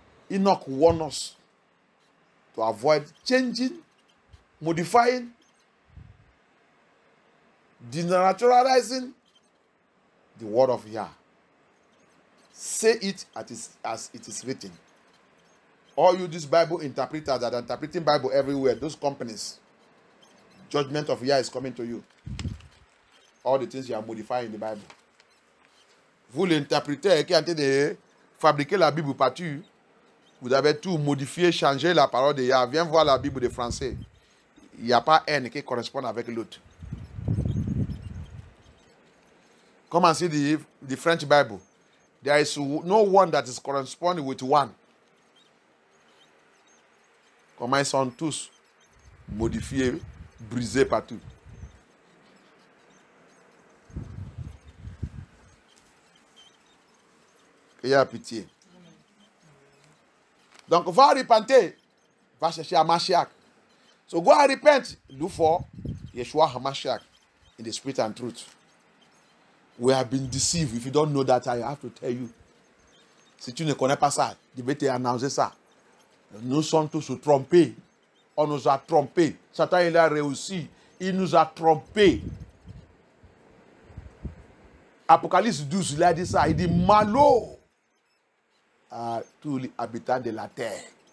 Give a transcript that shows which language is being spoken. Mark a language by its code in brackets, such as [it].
[en] Enoch warned us to avoid changing, modifying, denaturalizing the word of Yah. Say it as it is written. All you these Bible interpreters that are interpreting Bible everywhere, those companies, judgment of Yah is coming to you. All the things you are modifying in the Bible. [fr] Vous l'interprétez qui est en train de fabriquer la Bible partout. Vous avez tout modifié, changé la parole de Yah. Viens voir la Bible de français. Il n'y a pas un qui correspond avec l'autre. [en] Come and see the French Bible. There is no one that is corresponding with one. [fr] Comment ils sont tous modifiés, brisés partout. Il y a pitié. Donc, va repenter. Va chercher HaMashiach. [en] So go and repent. Look for Yeshua HaMashiach in the spirit and truth. We have been deceived. If you don't know that, I have to tell you. [fr] Si tu ne connais pas ça, je vais te annoncer ça. Nous sommes tous trompés. On nous a trompés. Satan, il a réussi. Il nous a trompés. Apocalypse 12, il a dit ça. Il dit malheur à tous les habitants de la terre.